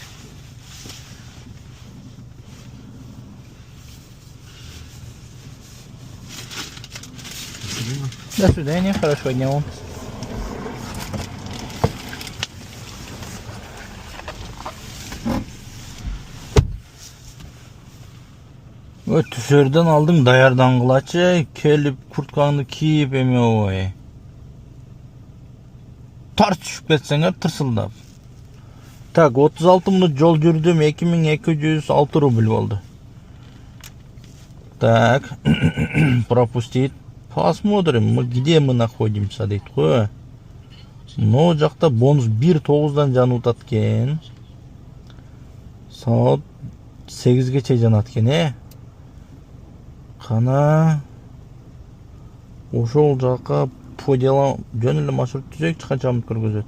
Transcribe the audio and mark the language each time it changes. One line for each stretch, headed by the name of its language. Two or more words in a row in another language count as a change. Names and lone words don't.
Russian: До свидания, хорошего дня вам.
Kyrgyz: Түсерден алдың даярдангылачы, келип курткаңды кийип эме ой. Тарт түшүп кетсеңер тырсылдап. Так, 36 минут жол жүрдүм, 2206 рубль болду.
Russian: Так, пропустить. Посмотрим, где мы находимся,
Kyrgyz: дейт го. Мына жакта бонус 1.9-дан жанып атат экен. Саат 8гече жанат экен, Кана ошол жака
Russian: по делам
Kyrgyz: жөн эле маршрут түзөйчү, канча мүнөт көргөзөт?